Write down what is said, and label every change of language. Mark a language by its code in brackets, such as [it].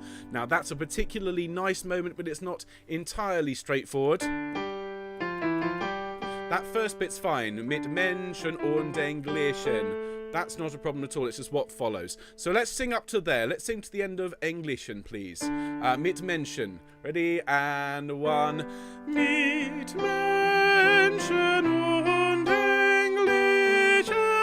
[en] Now that's a particularly nice moment, but it's not entirely straightforward. That first bit's fine. [de] Mit Menschen und Englischen. [en] That's not a problem at all. It's just what follows. So let's sing up to there. Let's sing to the end of Englischen, please. [de] Mit Menschen. [en] Ready? And one. [de] Mit Menschen und Englischen.